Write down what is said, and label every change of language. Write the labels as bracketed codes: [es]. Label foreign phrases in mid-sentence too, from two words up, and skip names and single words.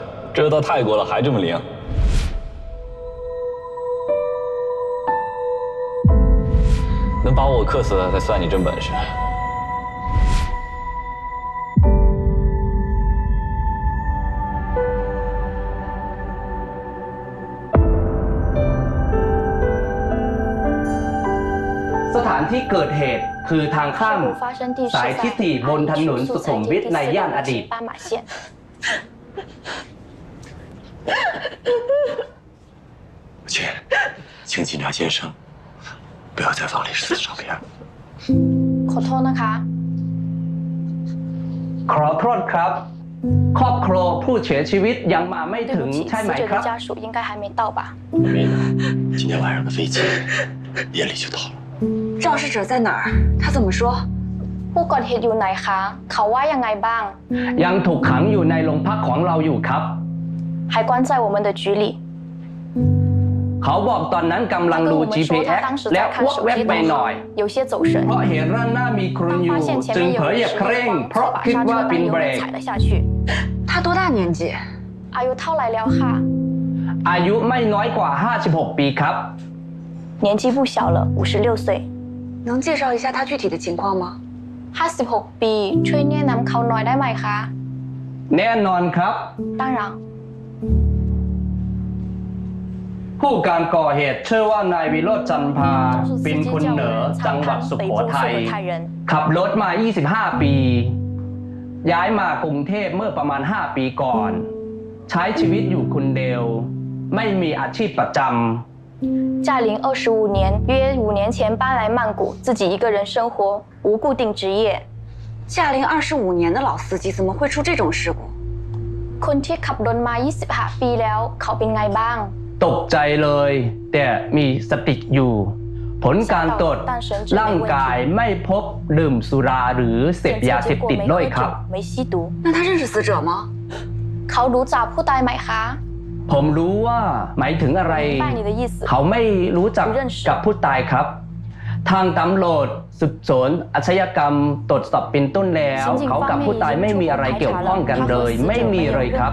[zh] 这到泰国了还这么灵。能把我克死了才算你真本事。 [th] สถานที่เกิดเหตุคือทางข้ามสายที่4บนถนนสุขุมวิทในย่านอดีต [zh] 请警察先生不要再放历史的照片了。 [th] ขอโทษนะคะ ขอโทษครับครอบครัวผู้เสียชีวิตยังมาไม่ถึงใช่ไหมครับ [zh] 死者的家属应该还没到吧今天晚上的飞机夜里就到了。肇事者在哪儿？他怎么说？ [th] ผู้ก่อเหตุอยู่ไหนคะเขาว่ายังไงบ้าง ยังถูกขังอยู่ในโรงพักของเราอยู่ครับ [zh] 还关在我们的局里 [th] เขาบอกตอนนั้นกำลังดู GPS และอ้วกแวบไปหน่อยเพราะเห็นด้านหน้ามีคนอยู่จึงเผลอเหยียบเคร่งเพราะคิดว่าเป็นเบรก [zh] 他多大年纪？ [th] อายุเท่าไหร่แล้วค่ะ อายุไม่น้อยกว่า56 ปีครับ [zh] 年纪不小了56岁能介绍一下他具体的情况吗 [th] 56 ปีช่วยแนะนำเขาหน่อยได้ไหมคะ แน่นอนครับ [zh] 当然 [th] ผู้การก่อเหตุชื่อว่านายวิโรจน์จันทาเป็นคนเหนือจังหวัดสุโขทัยขับรถมา25 ปีย้ายมากรุงเทพเมื่อประมาณ5 ปีก่อนใช้ชีวิตอยู่คนเดียวไม่มีอาชีพประจำ [zh] 驾龄25年约5年前搬来曼谷自己一个人生活无固定职业驾龄25年的老司机怎么会出这种事故 [th] คนที่ขับรถมา25 ปีแล้วเขาเป็นไงบ้าง ตกใจเลยแต่มีสติอยู่ผลการตรวจร่างกายไม่พบดื่มสุราหรือเสพยาเสพติดด้วยครับ [zh] 那他认识死者吗 [th] เขารู้จักผู้ตายไหมคะ ผมรู้ว่าหมายถึงอะไรเขาไม่รู้จักกับผู้ตายครับทางตำรวจสืบสวนอาชญากรรมตรวจสอบเป็นต้นแล้วเขากับผู้ตายไม่มีอะไรเกี่ยวข้องกันเลยไม่มีเลยครับ